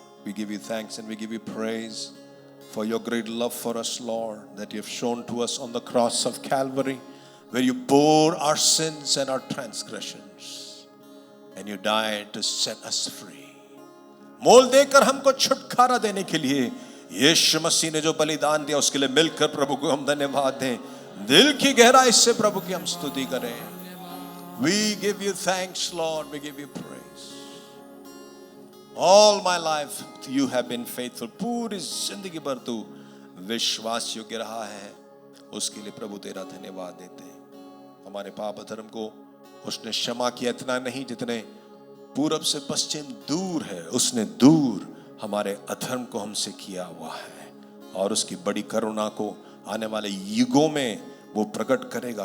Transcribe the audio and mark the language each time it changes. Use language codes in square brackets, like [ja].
[en] We give you thanks and we give you praise for your great love for us, Lord, that you have shown to us on the cross of Calvary, where you bore our sins and our transgressions, and you died to set us free. [hi] मोल देकर हमको छुटकारा देने के लिए यीशु मसीह ने जो बलिदान दिया, उसके लिए मिलकर प्रभु को हम धन्यवाद दें, दिल की गहराई से प्रभु की हम स्तुति करें. [en] We give you thanks, Lord. We give you praise. All my life you have been faithful. [hi] पूरी जिंदगी भर तू विश्वास योग्य रहा है, उसके लिए प्रभु तेरा धन्यवाद देते हैं. हमारे पाप धर्म को उसने क्षमा किया, इतना नहीं जितने पूरब से पश्चिम दूर है, उसने दूर हमारे अधर्म को हमसे किया हुआ है, और उसकी बड़ी करुणा को आने वाले युगों में वो प्रकट करेगा.